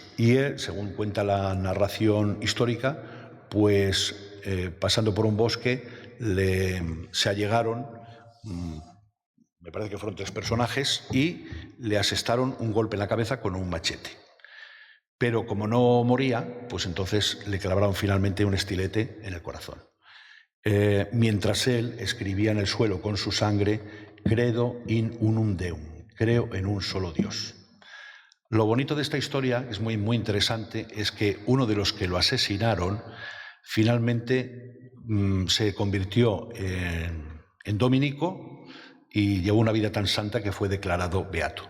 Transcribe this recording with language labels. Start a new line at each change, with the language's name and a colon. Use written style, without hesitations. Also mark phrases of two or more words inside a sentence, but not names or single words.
Spanish: Y él, según cuenta la narración histórica, pues pasando por un bosque se allegaron, me parece que fueron 3 personajes, y le asestaron un golpe en la cabeza con un machete. Pero como no moría, pues entonces le clavaron finalmente un estilete en el corazón. Mientras él escribía en el suelo con su sangre,
Latin: credo in unum Deum,
Spanish: creo en un solo Dios. Lo bonito de esta historia, es muy, muy interesante, es que uno de los que lo asesinaron finalmente se convirtió en dominico y llevó una vida tan santa que fue declarado beato.